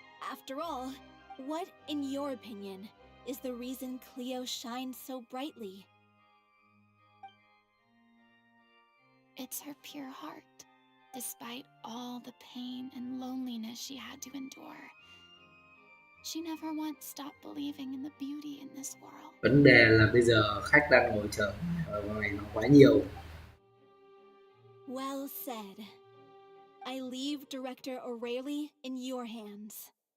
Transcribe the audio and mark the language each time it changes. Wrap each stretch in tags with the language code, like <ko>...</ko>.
<en>After all, what, in your opinion, is the reason Cleo shines so brightly? It's her pure heart. Despite all the pain and loneliness she had to endure, she never once stopped believing in the beauty in this world.</en> <vi>Vấn đề là bây giờ khách đang ngồi chờ ở ngoài nó quá nhiều.</vi> <en>Well said. I leave Director O'Reilly in your hands.</en>